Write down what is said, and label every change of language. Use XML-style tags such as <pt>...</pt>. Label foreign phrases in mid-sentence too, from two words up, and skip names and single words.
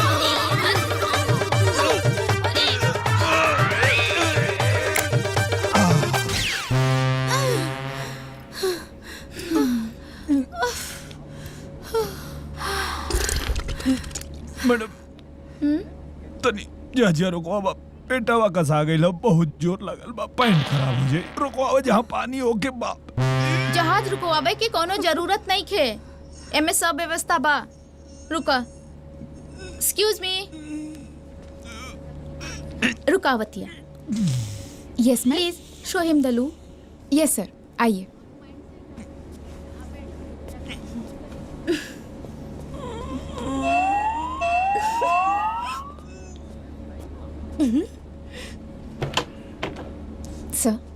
<bho>मैडम तनी जहाज रोको, अब पेटवा कसा गइल, बहुत जोर लगल बा, पैंट खराब हो जाए। रोको जहाँ पानी होके बाप। जहाज रुकवावे की कोनो जरूरत नहीं खे, एमे सब व्यवस्था बा। रुका।</bho> <en>excuse me.</en> <bho>रुकावतिया।</bho> <en>Yes ma'am, please show him the loo. Yes sir, आइए। सर,</en>